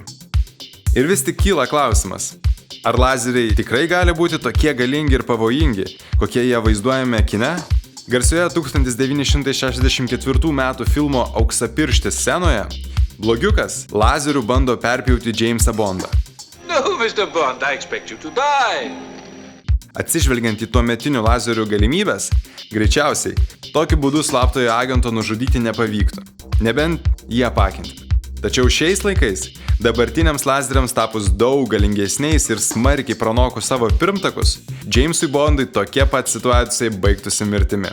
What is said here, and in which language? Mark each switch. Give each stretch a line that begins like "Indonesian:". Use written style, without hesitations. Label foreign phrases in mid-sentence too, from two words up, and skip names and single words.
Lithuanian: Ir vis tik kyla klausimas, ar lazeriai tikrai gali būti tokie galingi ir pavojingi, kokie jie vaizduojame kine? Garsioje 1964 metų filmo Auksapirštis scenoje blogiukas lazerių bando perpjauti Jamesą Bondą.
English: No, Mr. Bond, I expect you to die.
Lithuanian: Atsižvelgiant į tuometinių lazerių galimybės, greičiausiai tokiu būdu slaptojo agento nužudyti nepavyktų, nebent jį apakinti. Tačiau šiais laikais dabartiniams lazeriams tapus daug galingesniais ir smarkiai pranokus savo pirmtakus, Jamesui Bondui tokia pat situacija baigtųsi mirtimi.